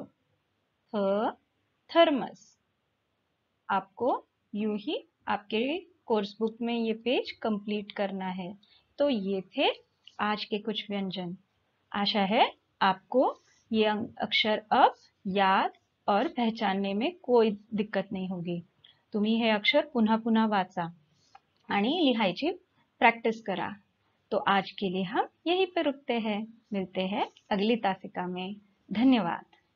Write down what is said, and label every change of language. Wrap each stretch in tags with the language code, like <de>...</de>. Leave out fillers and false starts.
<hi>थ थर्मस। आपको यूं ही आपके कोर्स बुक में ये पेज कंप्लीट करना है। तो ये थे आज के कुछ व्यंजन। आशा है आपको ये अक्षर अब याद और पहचानने में कोई दिक्कत नहीं होगी।</hi> <mr>तुम्ही हे अक्षर पुन्हा पुन्हा वाचा आणि लिहायची प्रैक्टिस करा।</mr> <hi>तो आज के लिए हम यहीं पे रुकते हैं। मिलते हैं अगली तासिका में। धन्यवाद।</hi>